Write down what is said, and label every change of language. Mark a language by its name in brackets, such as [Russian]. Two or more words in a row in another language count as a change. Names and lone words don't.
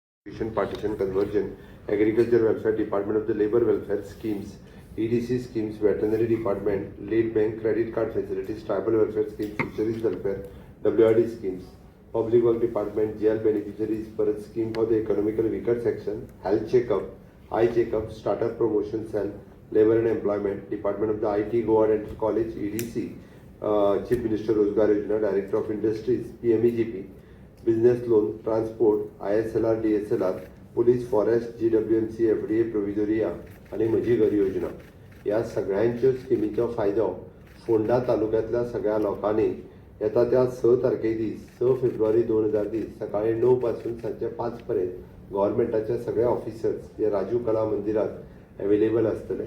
[English] Partition conversion, Agriculture Welfare Department of the Labor Welfare Schemes, EDC schemes, Veterinary Department, Lead Bank Credit Card Facilities, Tribal Welfare Schemes, Fisheries Welfare, WRD schemes, Public Work Department, Jail Beneficiaries per scheme for the economically weaker section, Health Checkup, Eye Checkup, Startup Promotion Cell, Labor and Employment, Department of the IT, Goa Dental College, EDC, Chief Minister Rozgar Yojana, Director of Industries, PMEGP, Business Loan, Transport, ISLR, DSLR, [Konkani] पोलीस, फॉरेस्ट, GWMC, FDA, प्रोव्हिजोरिया आणि म्हजी घर योजना या सगळ्यांच्या स्किमीचो फायदो फोंडा तालुक्यातल्या सगळ्या लोकांनी येता त्या 6 तारखे दीस 6 फेब्रुवारी 2020 सकाळी 9 पासून सांजे 5 पर्यंत गव्हर्नमेंटाच्या सगळ्या ऑफिसर्स जे राजीव कला मंदिरात अवेलेबल असतले.